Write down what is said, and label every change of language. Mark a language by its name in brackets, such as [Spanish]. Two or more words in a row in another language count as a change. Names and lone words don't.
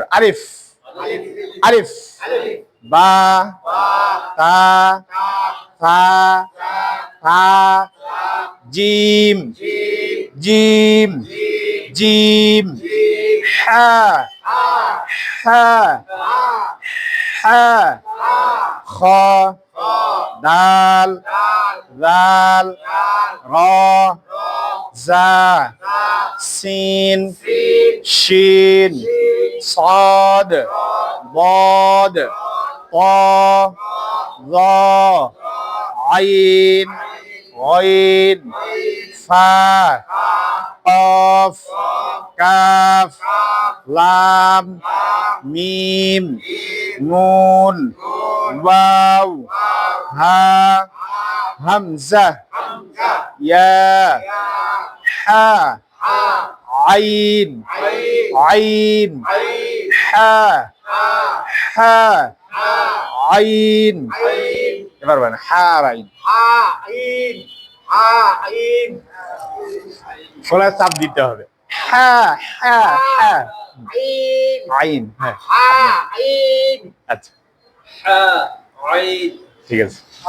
[Arabic] ألف، ألف، با، تا، ثا، ثا، جيم، جيم، جيم، حا، حا، حا، خا, دال، دال، را، زا، سين، شين, صاد ضاد طا ظا عين غين فا قاف كاف لام ميم نون واو ها همزة يا حا عين عين حا حا عين [Bangla] এবার বলেন হার আইন, গলায় চাপ দিতে হবে। হা হা হা আইন, হ্যাঁ আচ্ছা ঠিক আছে।